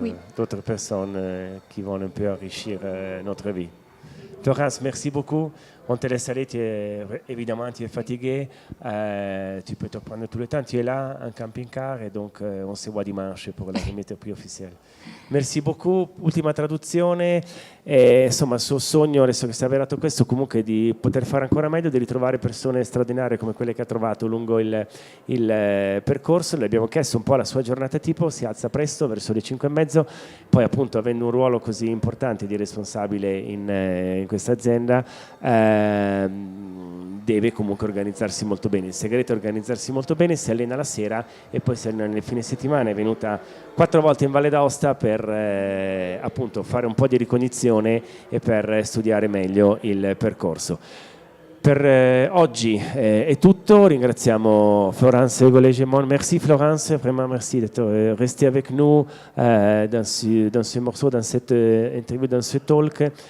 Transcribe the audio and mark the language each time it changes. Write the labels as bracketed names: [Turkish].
[French] Oui. d'autres personnes qui vont un peu enrichir notre vie. Florence, merci beaucoup. On te laisse aller, évidemment tu es fatigué, tu peux te prendre tout le temps, tu es là en camping-car et donc on se voit dimanche pour la remise [Italian] più ufficiale. [French] Merci beaucoup, [Italian] ultima traduzione, e, insomma il suo sogno, adesso che si è avverato questo, comunque di poter fare ancora meglio, di ritrovare persone straordinarie come quelle che ha trovato lungo il percorso. Le abbiamo chiesto un po' la sua giornata tipo, si alza presto verso le 5:30, poi appunto avendo un ruolo così importante di responsabile in questa azienda, deve comunque organizzarsi molto bene. Il segreto è organizzarsi molto bene, si allena la sera e poi si allena nel fine settimana. È venuta 4 volte in Valle d'Aosta per appunto fare un po' di ricognizione e per studiare meglio il percorso. Per oggi è tutto, ringraziamo Florence Gollet-Gemon. [French] Merci Florence, vraiment merci d'être restée avec nous dans ce morceau, dans cette interview, dans ce talk.